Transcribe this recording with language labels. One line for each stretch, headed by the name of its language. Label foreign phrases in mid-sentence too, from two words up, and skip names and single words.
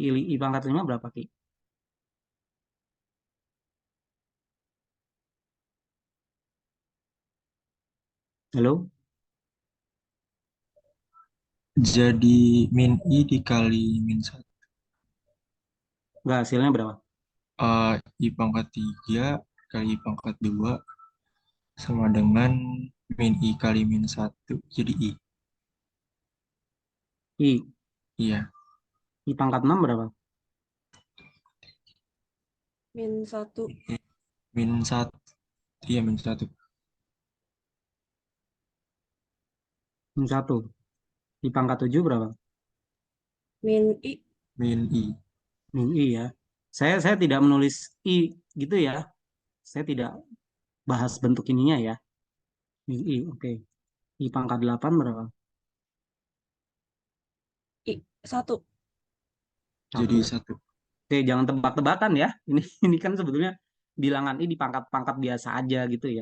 Indonesian: I pangkat 5 berapa Ki? Halo? Jadi min I dikali min 1. Nggak, hasilnya berapa? I pangkat 3 kali I pangkat 2 sama dengan min I kali min 1. Jadi I. I. Iya, I pangkat 6 berapa? -1. min 1. Iya, min 1. Min 1. I pangkat 7 berapa? -I. Min I. Min I ya. Saya tidak menulis I gitu ya. Saya tidak bahas bentuk ininya ya. Min I, oke. I pangkat 8 berapa? I. 1. Jadi 1. 1. Oke, jangan tebak-tebakan ya. Ini kan sebetulnya bilangan I di pangkat-pangkat biasa aja gitu ya.